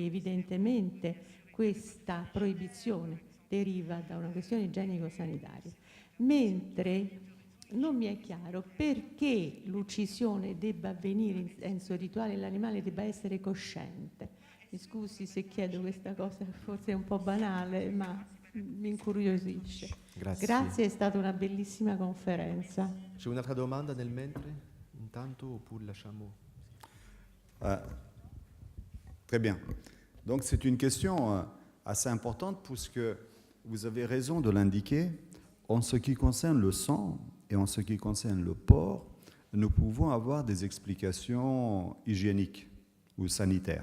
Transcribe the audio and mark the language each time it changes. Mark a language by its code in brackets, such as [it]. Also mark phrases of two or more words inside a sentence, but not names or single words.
[it] Evidentemente questa proibizione deriva da una questione igienico-sanitaria, mentre non mi è chiaro perché l'uccisione debba avvenire in senso rituale e l'animale debba essere cosciente. Mi scusi se chiedo questa cosa, forse è un po' banale, ma mi incuriosisce. Grazie, è stata una bellissima conferenza. C'è un'altra domanda nel mentre? Intanto oppure lasciamo... [fr] Très bien. Donc c'est une question assez importante puisque vous avez raison de l'indiquer. En ce qui concerne le sang et en ce qui concerne le porc, nous pouvons avoir des explications hygiéniques ou sanitaires.